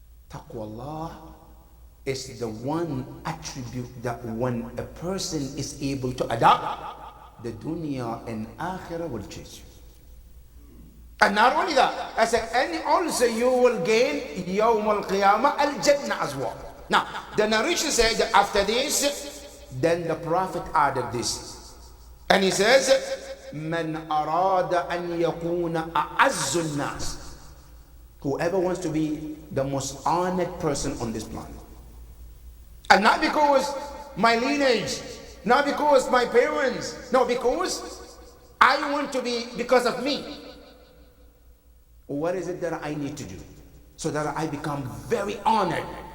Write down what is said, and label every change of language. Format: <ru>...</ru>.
<en>Taqwa Allah is the one attribute that when a person is able to adopt, the dunya and akhirah will chase you. And not only that, I said, and also you will gain yawm al-qiyamah al-jannah as well. Now, the narration said that after this, then the Prophet added this. And he says,</en> <ar>من أراد أن يكون أعز الناس.</ar> <en>Whoever wants to be the most honored person on this planet. And not because my lineage, not because my parents, no, because I want to be, because of me. What is it that I need to do so that I become very honored?</en>